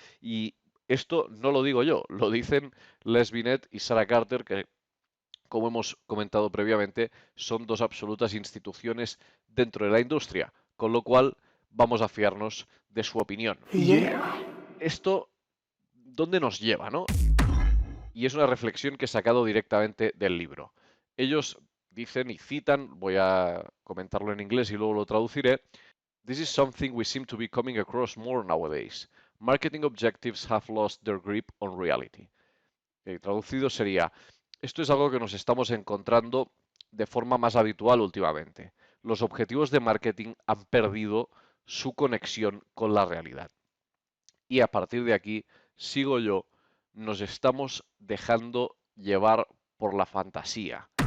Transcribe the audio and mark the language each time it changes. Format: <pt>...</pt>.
<es>Y esto no lo digo yo, lo dicen Les Binet y Sarah Carter, que, como hemos comentado previamente, son dos absolutas instituciones dentro de la industria, con lo cual vamos a fiarnos de su opinión.</es> <en>Yeah.</en> <es>Esto, ¿dónde nos lleva, no? Y es una reflexión que he sacado directamente del libro. Ellos dicen y citan, voy a comentarlo en inglés y luego lo traduciré.</es> <en>This is something we seem to be coming across more nowadays. Marketing objectives have lost their grip on reality.</en> <es>Traducido sería, esto es algo que nos estamos encontrando de forma más habitual últimamente. Los objetivos de marketing han perdido su conexión con la realidad. Y a partir de aquí, sigo yo, nos estamos dejando llevar por la fantasía.</es>